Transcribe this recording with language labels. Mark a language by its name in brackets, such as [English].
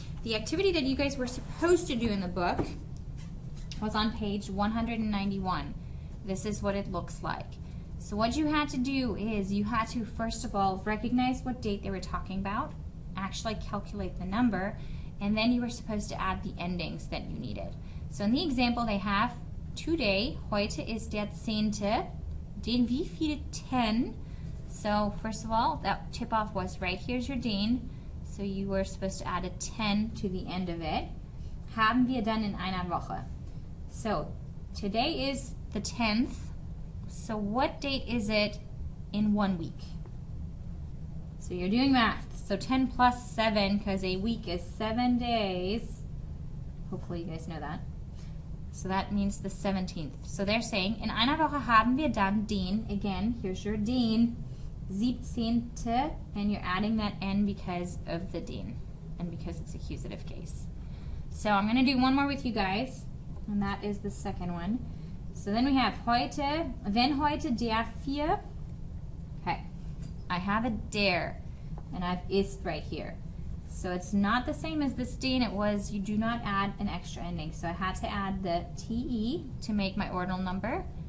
[English] The activity that you guys were supposed to do in the book was on page 191. This is what it looks like. So what you had to do is you had to, first of all, recognize what date they were talking about, actually calculate the number, and then you were supposed to add the endings that you needed. So in the example they have, today, [German] heute ist der [English] 10. [German] Den wie viel 10? [English] So first of all, that tip-off was right here's your den. So you were supposed to add a 10 to the end of it. [German] Haben wir dann in einer Woche. [English] So today is the 10th. So what date is it in 1 week? So you're doing math. So 10 plus 7, because a week is 7 days. Hopefully you guys know that. So that means the 17th. So they're saying, [German] in einer Woche haben wir dann den, [English] again, here's your den, 17. And you're adding that N because of the den, and because it's accusative case. So I'm going to do one more with you guys, and that is the second one. So then we have [German] heute, wenn heute der [English] 4. Okay, I have a der, and I have ist right here. So it's not the same as this den. It was, you do not add an extra ending. So I had to add the TE to make my ordinal number.